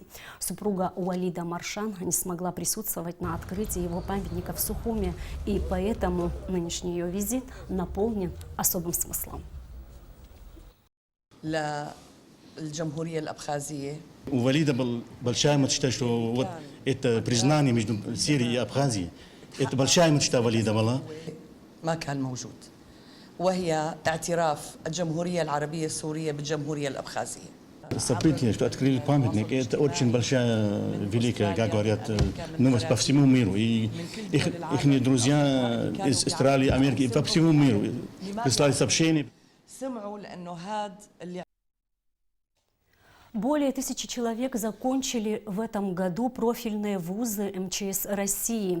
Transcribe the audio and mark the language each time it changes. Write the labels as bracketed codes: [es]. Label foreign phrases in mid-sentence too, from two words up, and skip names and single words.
[ru] Супруга Уалида Маршан не смогла присутствовать на открытии его памятника в Сухуме, и поэтому нынешний ее визит наполнен особым смыслом. У Валида большая мечта, что вот это признание между Сирией и Абхазией. Это большая мечта Валида была. [ar] ما كان موجود وهي اعتراف الجمهورية العربية السورية بالجمهورية الأبخازية. [ru] Событие, что открыли памятник, это очень большая, великая, как говорят, новость по всему миру. И их друзья из Австралии, Америки, и по всему миру прислали сообщения. Более 1000 человек закончили в этом году профильные вузы МЧС России.